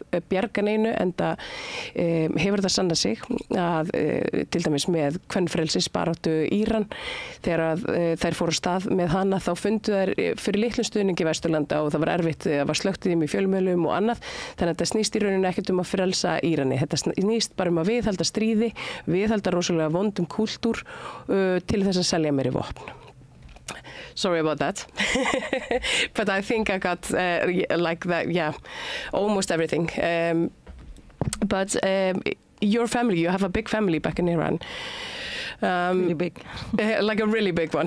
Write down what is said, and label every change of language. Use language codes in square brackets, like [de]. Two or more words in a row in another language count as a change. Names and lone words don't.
[is] bjarga neinu, enda hefur það sannað sig að til dæmis með kvenfrelsisbaráttu Íran, þegar þær fóru af stað með hana, þá fundu þær fyrir litlum stuðningi Vesturlanda og það var erfitt, það var slökkt í þeim í fjölmiðlum og annað, þannig að þetta snýst í rauninu ekkert að frelsa Írani, þetta snýst bara að viðhalda stríði, viðhalda rosalega vondum kúltúr til þess að selja meiri vopn. [en] Sorry about that, but I think I got like that, almost everything. But your family, you have a big family back in Iran. Really big. Like a really big one.